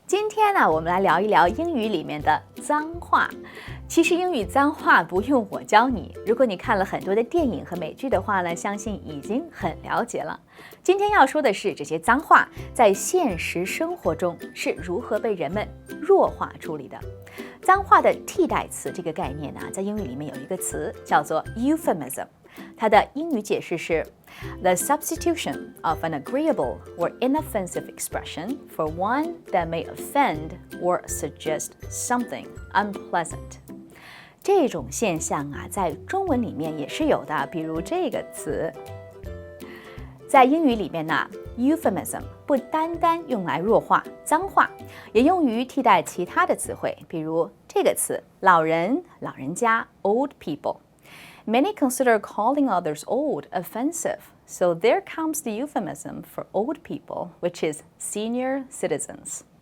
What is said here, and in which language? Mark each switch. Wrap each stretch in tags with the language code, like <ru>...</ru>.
<zh>今天呢，我们来聊一聊英语里面的脏话。其实英语脏话不用我教你，如果你看了很多的电影和美剧的话呢，相信已经很了解了。今天要说的是这些脏话在现实生活中是如何被人们弱化处理的。脏话的替代词这个概念呢，在英语里面有一个词叫做</zh> <en>Euphemism， 它的英语解释是The substitution of an agreeable or inoffensive expression for one that may offend or suggest something unpleasant.</en> <zh>这种现象啊，在中文里面也是有的，比如这个词。在英语里面呢 ，euphemism 不单单用来弱化脏话，也用于替代其他的词汇，比如这个词老人、老人家 old people。</zh> <en>Many consider calling others old offensive, so there comes the euphemism for old people, which is senior citizens.</en>